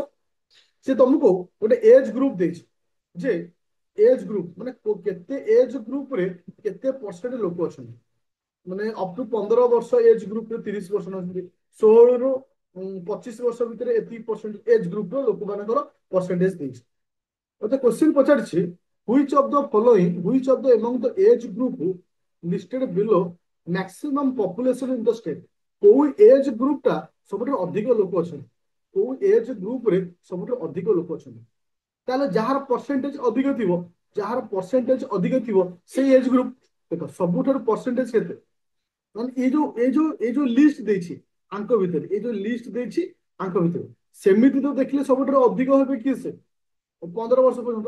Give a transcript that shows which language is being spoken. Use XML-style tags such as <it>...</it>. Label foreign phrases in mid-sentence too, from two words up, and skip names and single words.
<or>ସେ ତମକୁ ଗୋଟେ</or> <en>age group</en> <or>ଦେଇଛି ଯେ</or> <en>age group</en> <or>ମାନେ କେତେ</or> <en>age groupରେ</en> <or>କେତେ ପରସେଣ୍ଟ ଲୋକ ଅଛନ୍ତି, ମାନେ</or> <en>up to</en> <or>15 ବର୍ଷ</or> <en>age groupରେ</en> <or>30% ଅଛନ୍ତି, 16ରୁ 25 ବର୍ଷ ଭିତରେ ଏତିକି</or> <en>percent age group</en> <or>ର ଲୋକମାନଙ୍କର ପରସେଣ୍ଟେଜ ଦେଇଛି। ମତେ କ୍ୱେଶ୍ଚିନ୍ ପଚାରିଛି</or> <en>which of the following, which of the among the age group listed below maximum population in the state,</en> <or>କୋଉ</or> <en>age group</en> <or>ଟା ସବୁଠାରୁ ଅଧିକ ଲୋକ ଅଛନ୍ତି, କୋଉ</or> <en>age groupରେ</en> <or>ସବୁଠାରୁ ଅଧିକ ଲୋକ ଅଛନ୍ତି। ତାହେଲେ ଯାହାର ପରସେଣ୍ଟେଜ ଅଧିକ ଥିବ, ଯାହାର ପରସେଣ୍ଟେଜ ଅଧିକ ଥିବ ସେଇ</or> <en>age group.</en> <or>ଦେଖ ସବୁଠାରୁ ପରସେଣ୍ଟେଜ କେତେ, ମାନେ ଏଇ ଯୋଉ ଲିଷ୍ଟ ଦେଇଛି ଆଙ୍କ ଭିତରେ, ଏଇ ଯୋଉ ଲିଷ୍ଟ ଦେଇଛି ଆଙ୍କ ଭିତରେ, ସେମିତି ତ ଦେଖିଲେ ସବୁଠାରୁ ଅଧିକ ହେବେ କିଏ, ସେ 15 ବର୍ଷ ପର୍ଯ୍ୟନ୍ତ।</or>